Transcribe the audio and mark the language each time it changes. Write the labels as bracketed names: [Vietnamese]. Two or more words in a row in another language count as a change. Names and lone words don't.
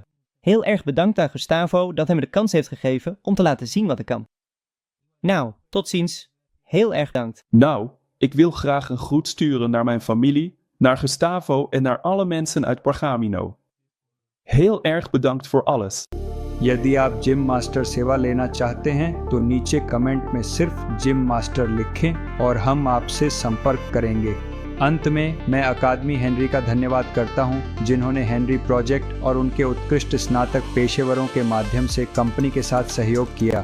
[Dutch] Heel erg bedankt aan Gustavo dat hij me de kans heeft gegeven om te laten zien wat ik kan. Nou, tot ziens. Heel erg bedankt. Nou, ik wil graag een groet sturen naar mijn familie, naar Gustavo en naar alle mensen uit Pergamino. Heel erg bedankt voor alles. [Hindi] यदि आप जिम मास्टर सेवा लेना चाहते हैं तो नीचे कमेंट में सिर्फ जिम मास्टर लिखें और हम आपसे संपर्क करेंगे। अंत में मैं अकादमी हेनरी का धन्यवाद करता हूं, जिन्होंने हेनरी प्रोजेक्ट और उनके उत्कृष्ट स्नातक पेशेवरों के माध्यम से कंपनी के साथ सहयोग किया।